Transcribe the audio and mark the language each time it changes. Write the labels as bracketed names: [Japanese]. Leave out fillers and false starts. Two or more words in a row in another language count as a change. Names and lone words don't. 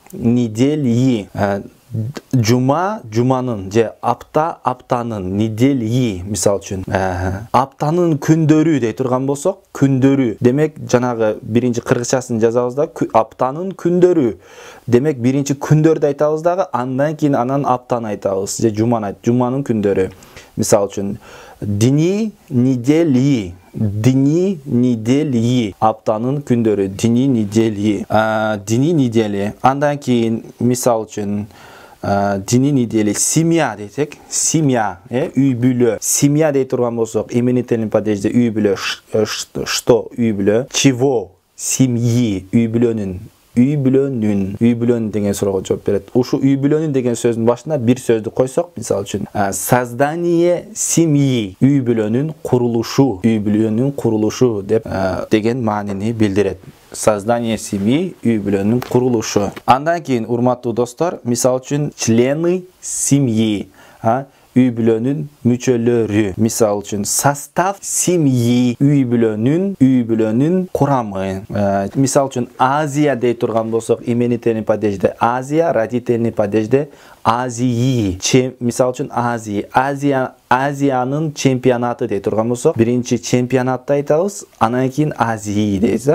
[Kyrgyz] Жума, жуманын, же апта, аптанын, недельи, мисал үчүн. Аптанын күндөрү дей турган болсок, күндөрү. Демек, жанагы биринчи кыргызчасын жазабыз да, аптанын күндөрү. Демек, биринчи күндөрдү айтабыз дагы, андан кийин анан аптаны айтабыз, же жуманы жуманын күндөрү. Мисал үчүн, [Russian] дни недельи. Дни недельи. [Kyrgyz] Аптанын күндөрү, [Russian] дни недельи. Дни недели. [Kyrgyz] Андан кийин, мисал үчүн, [Russian] дни недели семья десек, семья, [Kyrgyz] үй бүлө. Семья дей турган болсок, именительный падежде үй бүлө, что үй бүлө, [Russian] чего семьи, [Kyrgyz] үй бүлөнүн деген суроого жооп берет. Ушу үй бүлөнүн деген сөздүн башына бир сөздү койсок, мисалы үчүн, [Russian] создание семьи, [Kyrgyz] үй бүлөнүн курулушу деп деген маанини билдирет. [Russian] Создание семьи, [Kyrgyz] үй бүлөнүн курулушу. Андан кийин, урматтуу достор, мисалы үчүн [Russian] члены семьи, [Kyrgyz] үй бүлөнүн мүчөлөрү. Мисалы үчүн [Russian] состав семьи, [Kyrgyz] үй бүлөнүн курамы. Мисалы үчүн Азия дей турган болсок, именительный падежде Азия, родительный падежде Азии. Мисалы үчүн Азиянын чемпионаты дей турган болсок, биринчи чемпионатты айтабыз, анан кийин Азии дейбиз.